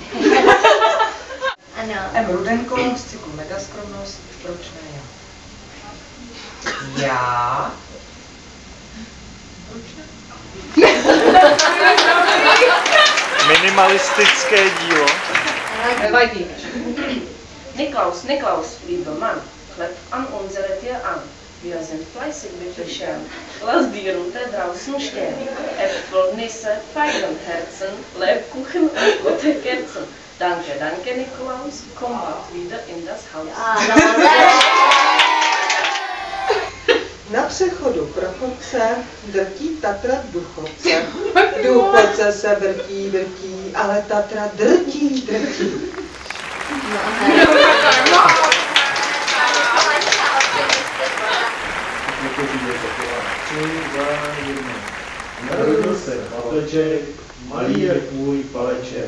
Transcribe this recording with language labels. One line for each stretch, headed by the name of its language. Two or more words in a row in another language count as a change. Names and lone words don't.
Czech: Ano. M. Rudenko z cyklu Megaskromnost, proč ne já? Já? Minimalistické dílo. Vajdi.
German: Niklaus, lieber Mann, klep an unsere Tür an. Wir sind fleißig mit Bescheren. Lass die Rute draußen stehen. Äpfel, Nisse, Feigen, Herzen, Lebkuchen und gute Kerzen. Danke, Nikolaus. Komm bald wieder in das Haus.
Czech: Na přechodu pro chodce drtí Tatra důchodce. Důchodce se vrtí, ale Tatra drtí. Paleček, malý jak můj paleček.